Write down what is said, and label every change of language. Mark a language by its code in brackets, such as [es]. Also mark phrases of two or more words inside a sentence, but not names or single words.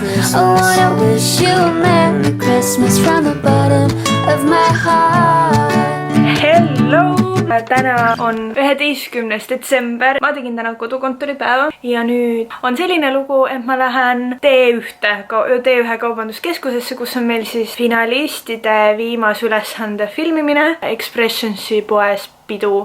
[en] wanna wish you a Merry Christmas from the bottom of my heart. Hello! [et] Täna on 11. detsember. Ma tegin täna kodukontoripäeva ja nüüd on selline lugu, et ma lähen T1 kaubanduskeskusesse, kus on meil siis finalistide viimase ülesande filmimine Expressionsi poes pidu.